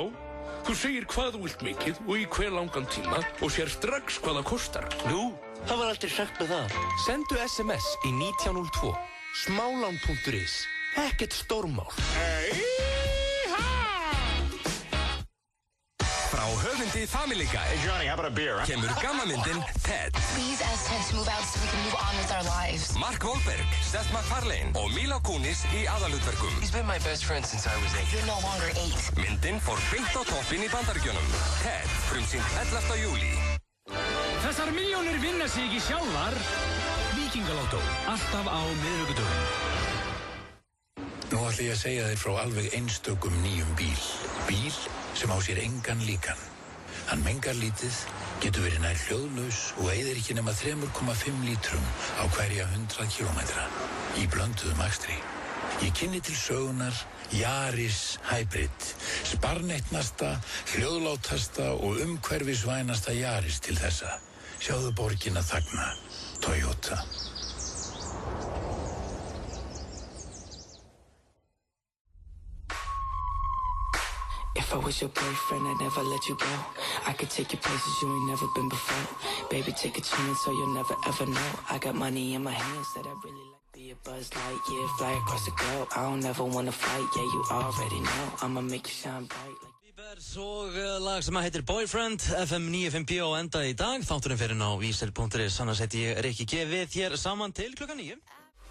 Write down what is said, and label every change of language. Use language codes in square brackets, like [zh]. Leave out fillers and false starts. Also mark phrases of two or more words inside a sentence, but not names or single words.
[is] Þú segir hvað þú vilt mikið og í hver langan tíma og sér strax hvað það kostar. Nú, það var aldrei sagt með það. Sendu SMS í 1902. Smálán.is. Ekkert stórmál. Frá höfundi Family Guy. [en] Hey Johnny, how about a beer? [is] Kemur gammamyndin Ted. [en] Please ask Ted to move out so we can move on with our lives. [is] Mark Wahlberg, Seth MacFarlane og Mila Kunis í aðalhlutverkum. [en] He's been my best friend since I was 8. You're no longer 8. [is] Myndin fór beint á toppinn í Bandaríkjunum. Ted, frumsýnt 11. júlí. Þessar milljónir vinna sig ekki sjálfar. Víkingalotto, alltaf á miðvikudögum. Nú ætla ég að segja þér frá alveg einstökum nýjum bíl. Bíl sem á sér engan líkan. Hann mengar lítið, getur verið nær hljóðlaus og eyðir ekki nema 3,5 lítrum á hverja 100 kilometra í blönduðum akstri. Ég kynni til sögunar Yaris Hybrid, sparneytnasta, hljóðlátasta og umhverfisvænasta Yaris til þessa. Sjáðu borgina þagna, Toyota. [en] If I was your boyfriend, I'd never let you go. I could take you places you ain't never been before. Baby, take a chance so you'll never ever know. I got money in my hands that I really like. Be a Buzz Lightyear, fly across the globe. I don't ever wanna fight, yeah, you already know. I'ma make you shine bright like [is] Bieber og lag sem heitir Boyfriend, FM 95 og endaði í dag. Þátturinn fyrir á vísir.is, annars heiti ég Rikki G. Við hér saman til klukkan 9.